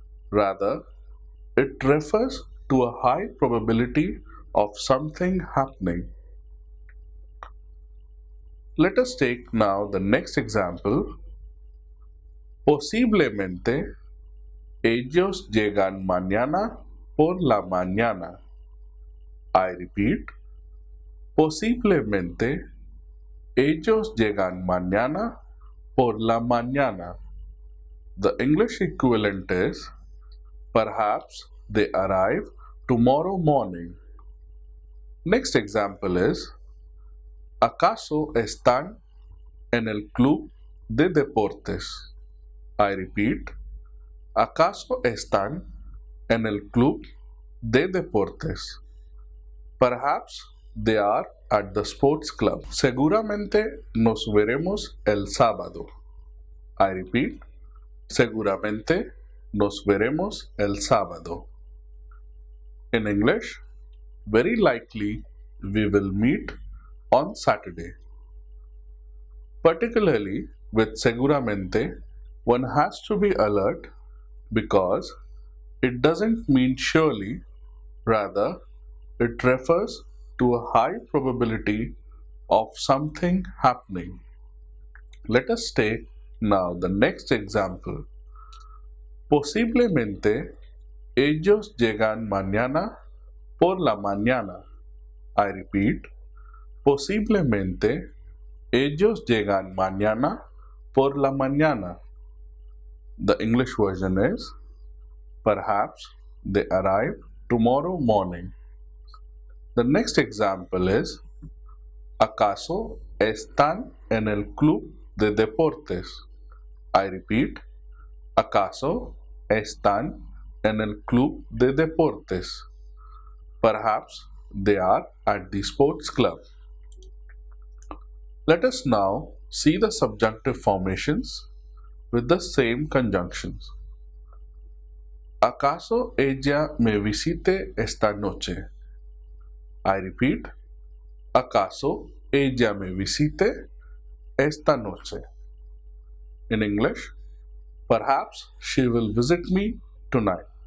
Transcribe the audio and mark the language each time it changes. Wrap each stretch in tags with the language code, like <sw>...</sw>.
<en>Rather, it refers to a high probability of something happening. Let us take now the next example.</en> <es>Posiblemente ellos llegan mañana por la mañana.</es> <en>I repeat.</en> <es>Posiblemente ellos llegan mañana por la mañana.</es> <en>The English equivalent is, perhaps they arrive tomorrow morning. Next example is,</en> <es>¿acaso están en el club de deportes?</es> <en>I repeat.</en> <es>¿Acaso están en el club de deportes?</es> <en>Perhaps they are at the sports club.</en> <es>Seguramente nos veremos el sábado.</es> <en>I repeat.</en> <es>Seguramente nos veremos el sábado.</es> <en>In English, very likely we will meet on Saturday. Particularly with seguramente, one has to be alert because it doesn't mean surely, rather, it refers to a high probability of something happening. Let us take now the next example.</en> <es>Posiblemente ellos llegan mañana por la mañana.</es> <en>I repeat.</en> <es>Posiblemente ellos llegan mañana por la mañana.</es> <en>The English version is, perhaps they arrive tomorrow morning. The next example is,</en> <es>¿acaso están en el club de deportes?</es> <en>I repeat.</en> <es>¿Acaso están en el club de deportes?</es> <en>Perhaps they are at the sports club. Let us now see the subjunctive formations with the same conjunctions.</en> <es>¿Acaso ella me visite esta noche?</es> <en>I repeat.</en> <es>¿Acaso ella me visite esta noche?</es> <en>In English, perhaps she will visit me tonight.</en>